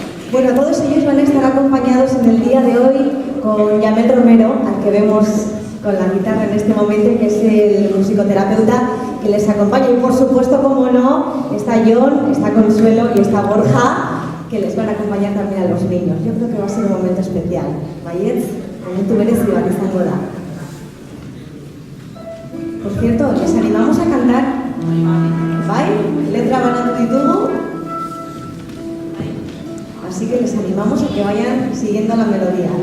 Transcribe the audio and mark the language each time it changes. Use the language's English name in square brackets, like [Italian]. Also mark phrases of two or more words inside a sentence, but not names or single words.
[Spanish] Bueno, todos ellos van a estar acompañados en el día de hoy con Yamel Romero, al que vemos con la guitarra en este momento, que es el musicoterapeuta que les acompaña. Y por supuesto, como no, está John, está Consuelo y está Borja, que les van a acompañar también a los niños. Yo creo que va a ser un momento especial. [Basque] Baietz, momentu berezi bat izango da. [Spanish] Por cierto, les animamos a cantar. [Basque] ¿Bai? Letra banatu ditugu. [Spanish] Así que les animamos a que vayan siguiendo la melodía.